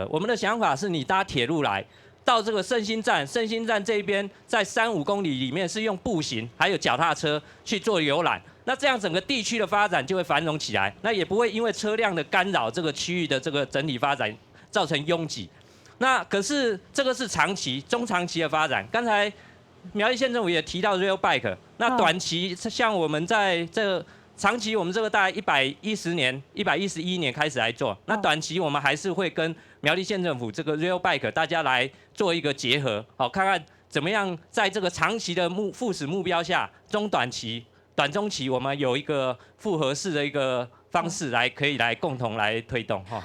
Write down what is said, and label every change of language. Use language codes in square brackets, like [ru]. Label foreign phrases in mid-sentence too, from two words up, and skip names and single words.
[zh] 我們的想法是你搭鐵路來到這個聖心站，聖心站這邊在3-5公里裡面是用步行，還有腳踏車去做遊覽。那這樣整個地區的發展就會繁榮起來，那也不會因為車輛的干擾，這個區域的這個整體發展造成擁擠。那可是這個是長期、中長期的發展。剛才苗栗縣政府也提到 Rail Bike，那短期像我們在长期我们这个大概111年开始来做，那短期我们还是会跟苗栗县政府这个 Rail Bike 大家来做一个结合，好，看看怎么样在这个长期的副食目标下，短中期我们有一个复合式的一个方式可以来共同来推动哈。